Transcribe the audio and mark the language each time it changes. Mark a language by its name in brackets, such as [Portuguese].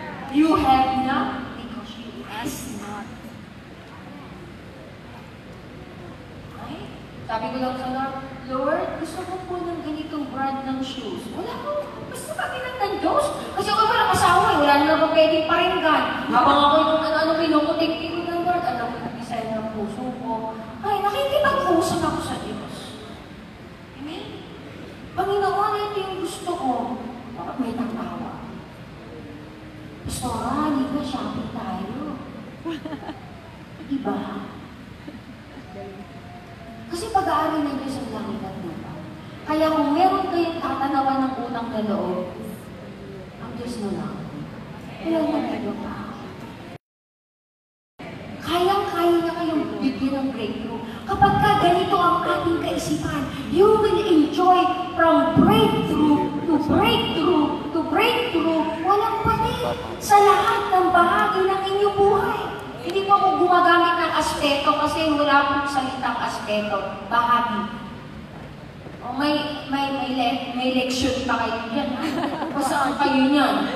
[English] You have not because you ask not. Okay? [Filipino] Sabi ko lang sa Lord, Lord, gusto ko po ng ganitong brand ng shoes. Wala ko. Basta pag ng Diyos. Kasi ako walang asawa eh. Wala na naman pwedeng paringgan. Habang ako yung pinukutik-tik ko ng Lord, alam ko yung design ng puso ko. Ay, nakikipag-usap ako sa Diyos. Amen? Panginoon, ito yung gusto ko. Bakit may tatawa? Pastora, hindi ba shopping tayo? Diba? Kasi pag-aari ng Diyos ang langit at lupa. Kaya kung meron kayong tatanawan ng utang na loob, ang Diyos na lang. Wala na kayo pa. Kayang-kaya niya kayong bigyan ng breakthrough. Kapag ka ganito ang ating kaisipan, [English] you will enjoy from breakthrough to breakthrough to breakthrough. [Filipino] Walang pati sa lahat ng bahagi ng inyong buhay. Hindi po ako gumagamit ng aspeto kasi wala akong salitang aspeto. Bahagi. O may leksyon pa kayo dyan, ha? Basaan kayo niyan.